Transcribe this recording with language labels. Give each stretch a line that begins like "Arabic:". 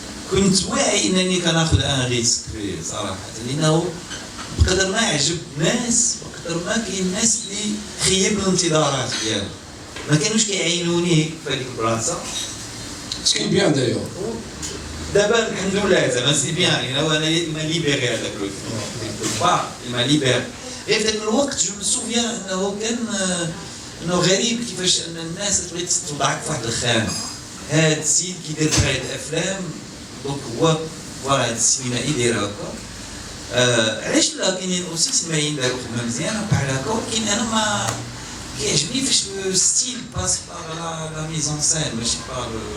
Arabic: كنت واعي انني كناخذ ان ريسك فيه صراحه لانه بقدر ما يعجب الناس بقدر ما كاين ناس اللي خيب الانتظارات ديالهم ما كانوش كيعينوني في هذيك البلاصه
French: Ce qui est bien d'ailleurs. D'abord, alhamdoulilah, c'est bien. Il m'a libéré avec le film. Il m'a libéré.
Arabic: Et في ذاك الوقت جو
French: me souviens
Arabic: انه كان انه غريب كيفاش ان الناس تبغي تضعك في واحد الخانه. هذا السيد كيدير بحال الافلام دونك هو فوالا هذا السينمائي يدير هكا. علاش لا كاينين اوسي سينمائيين داروا خدمه مزيانه بحال هكا ولكن انا ما كيعجبني فاش
French: لو ستيل باس بار لا ميزون سين
Arabic: ماشي بار